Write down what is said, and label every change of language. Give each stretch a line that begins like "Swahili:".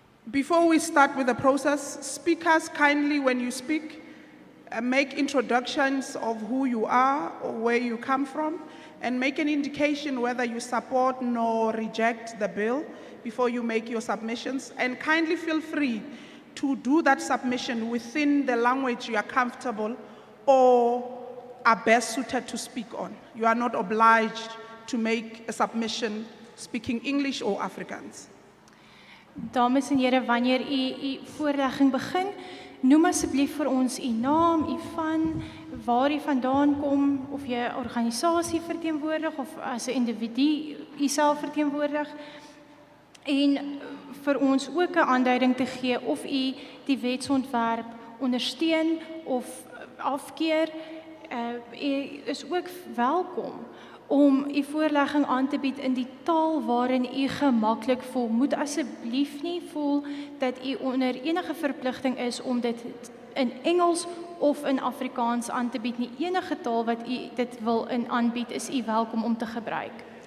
English: Before we start with the process, speakers, kindly, when you speak, make introductions of who you are or where you come from, and make an indication whether you support nor reject the bill before you make your submissions. And kindly feel free to do that submission within the language you are comfortable or are best suited to speak on. You are not obliged to make a submission speaking English or Afrikaans.
Afrikaans: Dames en here, wanneer u voorlegging begin, noem asseblief vir ons u naam, u van, waar u vandaan kom, of jy 'n organisasie verteenwoordig of as 'n individu u self verteenwoordig, en vir ons ook 'n aanduiding te gee of u die wetsontwerp ondersteun of afkeer. U is ook welkom om u voorlegging aan te bied in die taal waarin u gemaklik voel. Moet asseblief nie voel dat u onder enige verpligting is om dit in Engels of in Afrikaans aan te bied nie. Enige taal wat u dit wil aanbied, is u welkom om te gebruik.